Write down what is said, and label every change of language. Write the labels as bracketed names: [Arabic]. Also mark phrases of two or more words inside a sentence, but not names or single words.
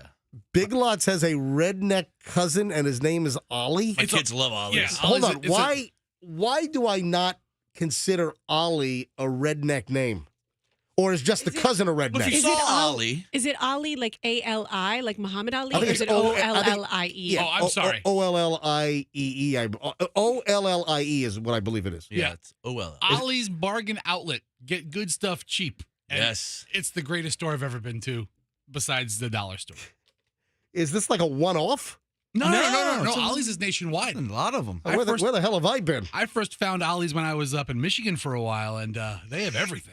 [English] Big Lots has a redneck cousin, and his name is Ollie. My kids love Ollie's. Yeah. Hold Ollie's, on. it's Why do I not consider Ollie a redneck name? Or is just the cousin a Well, if redneck? you Is saw it Al- Ollie, Is it Ali like A-L-I, like Muhammad Ali? I think Or is it's it O- O-L-L-I-E? Oh, I'm sorry. O-L-L-I-E-E. O-L-L-I-E is what I believe it is. Yeah. it's well. Ollie's Bargain Outlet. Get good stuff cheap. And Yes. It's the greatest store I've ever been to, besides the dollar store. Is this like a one-off? No. it's a- Ollie's is nationwide. A lot of them. Where the hell have I been? I first found Ollie's when I was up in Michigan for a while, and they have everything.